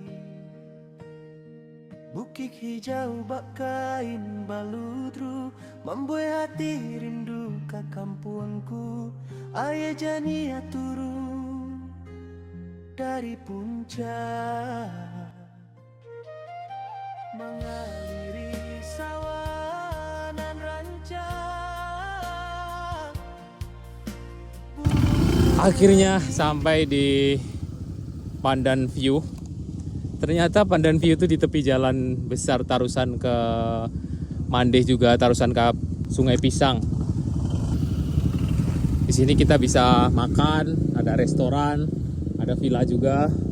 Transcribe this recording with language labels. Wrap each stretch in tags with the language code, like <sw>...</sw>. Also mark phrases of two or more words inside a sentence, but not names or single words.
<id>Bukit hijau bak kain baludru membuat hati rindu ke kampungku.</id> <min>Ayah jania turun dari puncak mengaliri sawah nan rancak.</min> <id>Akhirnya sampai di Pandan View. Ternyata Pandan View itu di tepi jalan besar Tarusan ke Mandeh juga, Tarusan ke Sungai Pisang. Di sini kita bisa makan, ada restoran, ada villa juga.</id>